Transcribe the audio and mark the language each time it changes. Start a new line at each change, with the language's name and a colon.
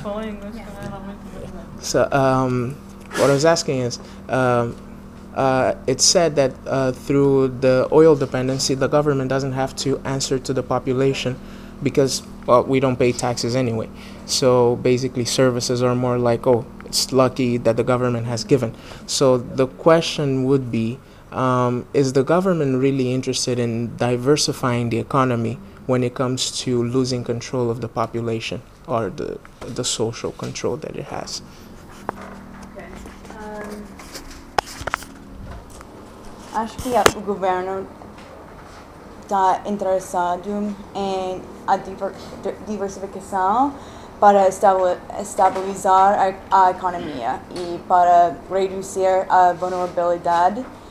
Portuguese: falar em inglês, porque ela é muito importante.
English: What I was asking is, it said that through the oil dependency, the government doesn't have to answer to the population because, well, we don't pay taxes anyway. So basically services are more like, oh, it's lucky that the government has given. So the question would be, is the government really interested in diversifying the economy when it comes to losing control of the population or the social control that it has?
Portuguese: Acho que o governo está interessado em a diversificação para estabilizar a economia e para reduzir a vulnerabilidade